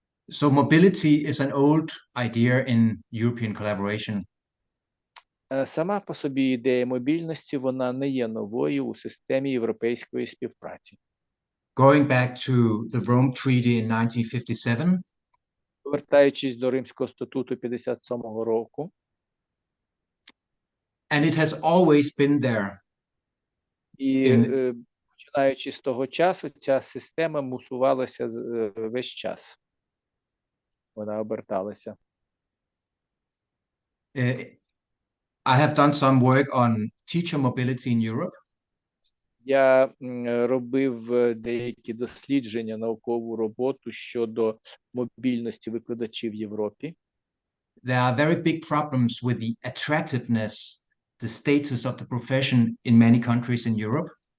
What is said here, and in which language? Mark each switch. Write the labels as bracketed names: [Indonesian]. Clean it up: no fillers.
[English] So mobility is an old idea in European collaboration. [Ukrainian] Сама по собі ідея мобільності, вона не є новою у системі європейської співпраці. [English] Going back to the Rome Treaty in 1957, [Ukrainian] Повертаючись до Римського статуту 57-го року, [English] and it has always been there. [Ukrainian] і починаючи з того часу, ця система мусувалася весь час. Вона оберталася. [English] I have done some work on teacher mobility in Europe. [Ukrainian] Я робив деякі дослідження, наукову роботу щодо мобільності викладачів в Європі. [English] There are very big problems with the attractiveness, the status of the profession in many countries in Europe.